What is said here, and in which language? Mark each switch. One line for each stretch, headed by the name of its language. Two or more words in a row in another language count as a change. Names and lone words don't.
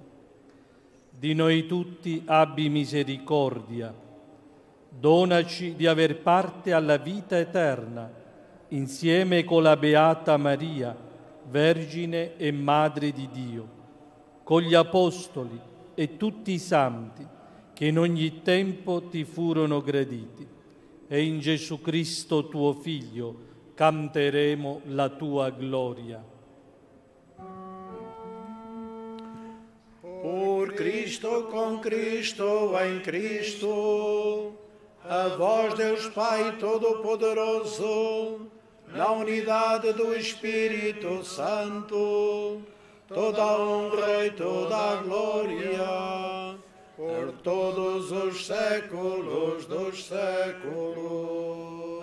Italian: Di noi tutti abbi misericordia, donaci di aver parte alla vita eterna, insieme con la Beata Maria, Vergine e Madre di Dio, con gli Apostoli e tutti i santi che in ogni tempo ti furono graditi. E in Gesù Cristo tuo Figlio canteremo la tua gloria.
Portuguese: Por Cristo, com Cristo, em Cristo, a vós, Deus Pai Todo-Poderoso, na unidade do Espírito Santo, toda a honra e toda a glória, por todos os séculos dos séculos.